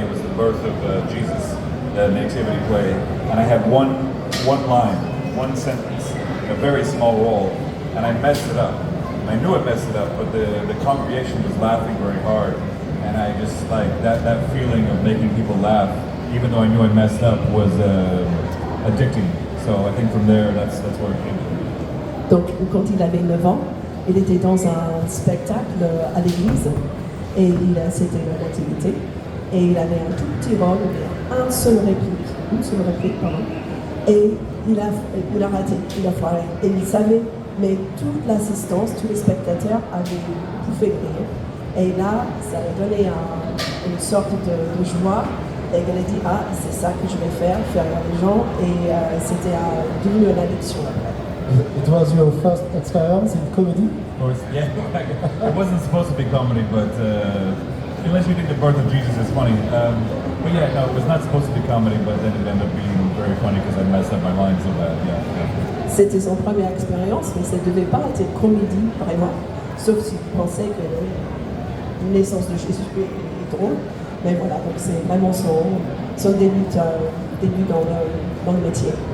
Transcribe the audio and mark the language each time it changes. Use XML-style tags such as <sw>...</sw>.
<en>It was the birth of Jesus, the nativity play. And I had one line, one sentence, a very small role, and I messed it up. And I knew I messed it up, but the congregation was laughing very hard. And I just like that feeling of making people laugh, even though I knew I messed up, was addicting. So I think from there, that's where it came from.</en> <fr>Donc, quand il avait 9 ans, il était dans un spectacle à l'église et c'était la nativité et il avait un tout petit rôle, une seule réplique, pardon, et il a raté, il a foiré et il savait, mais toute l'assistance, tous les spectateurs avaient bouffé de rire et là ça a donné une sorte de joie et il a dit c'est ça que je vais faire rire les gens et c'était devenu une addiction après.</fr> <en>It was your first experience in comedy? Of course, yeah. It wasn't supposed to be comedy, but unless you think the birth of Jesus is funny. But yeah, no, it was not supposed to be comedy, but then it ended up being very funny because I messed up my line so bad. Yeah.</en> <fr>C'était son première expérience, mais ça ne devait pas être une comédie vraiment, sauf s'il pensait que la naissance de Jésus est drôle. Mais voilà, donc c'est vraiment son début dans le métier.</fr>